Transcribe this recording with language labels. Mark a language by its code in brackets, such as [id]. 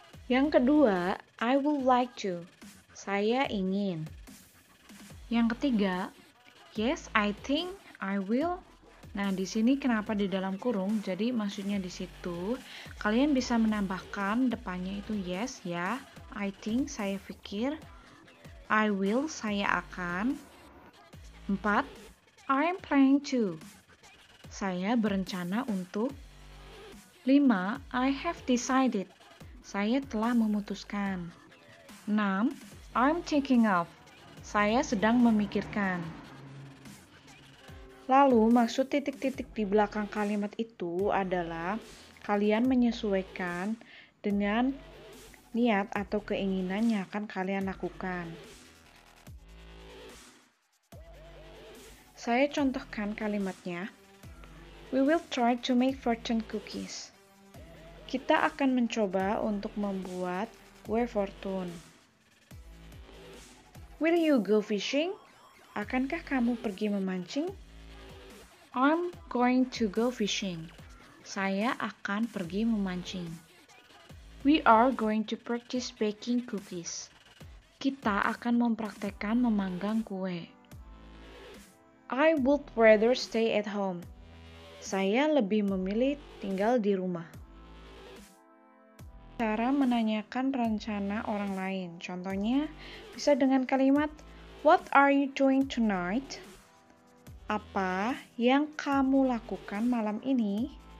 [id] Yang kedua, [en] I would like to. [id] Saya ingin. Yang ketiga, [en] yes, I think I will. [id] Nah, di sini kenapa di dalam kurung? Jadi maksudnya di situ kalian bisa menambahkan depannya itu yes ya. [en] I think [id] saya pikir. [en] I will [id] saya akan. [en] 4. I am planning to. [id] Saya berencana untuk. [en] 5. I have decided. [id] Saya telah memutuskan. [en] 6. I'm thinking of. [id] Saya sedang memikirkan. Lalu, maksud titik-titik di belakang kalimat itu adalah kalian menyesuaikan dengan niat atau keinginan yang akan kalian lakukan. Saya contohkan kalimatnya. [en] We will try to make fortune cookies. [id] Kita akan mencoba untuk membuat kue fortune. [en] Will you go fishing? [id] Akankah kamu pergi memancing? [en] I'm going to go fishing. [id] Saya akan pergi memancing. [en] We are going to practice baking cookies. [id] Kita akan mempraktekkan memanggang kue. [en] I would rather stay at home. [id] Saya lebih memilih tinggal di rumah. Cara menanyakan rencana orang lain. Contohnya bisa dengan kalimat [en] What are you doing tonight? [id] Apa yang kamu lakukan malam ini?